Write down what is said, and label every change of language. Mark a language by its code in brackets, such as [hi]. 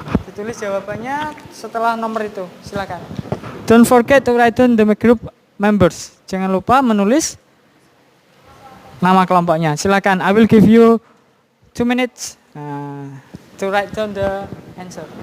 [id] Ditulis jawabannya setelah nomor itu. Silakan. [en] Don't forget to write down the group members. [id] Jangan lupa menulis nama kelompoknya. Silakan. [en] I will give you 2 minutes to write down the answer.